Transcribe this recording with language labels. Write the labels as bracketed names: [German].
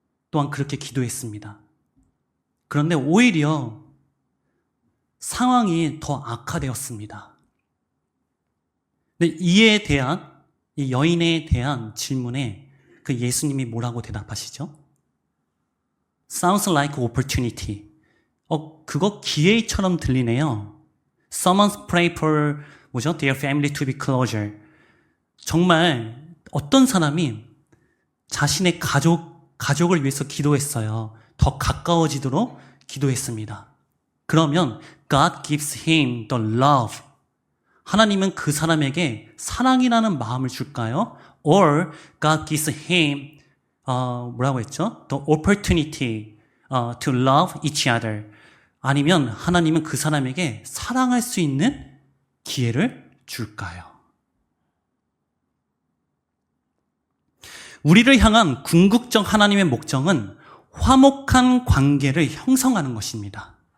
[Korean] 또한 그렇게 기도했습니다. 그런데 오히려 상황이 더 악화되었습니다. 근데 이에 대한, 이 여인에 대한 질문에 그 예수님이 뭐라고 대답하시죠? [English] Sounds like opportunity. [Korean] 그거 기회처럼 들리네요. [English] Someone's pray for, their family to be closer. [Korean] 정말 어떤 사람이 자신의 가족을 위해서 기도했어요. 더 가까워지도록 기도했습니다. 그러면 [English] God gives him the love. [Korean] 하나님은 그 사람에게 사랑이라는 마음을 줄까요? [English] Or God gives him [Korean] 뭐라고 했죠? [English] The opportunity to love each other. [Korean] 아니면 하나님은 그 사람에게 사랑할 수 있는 기회를 줄까요? 우리를 향한 궁극적 하나님의 목적은 화목한 관계를 형성하는 것입니다.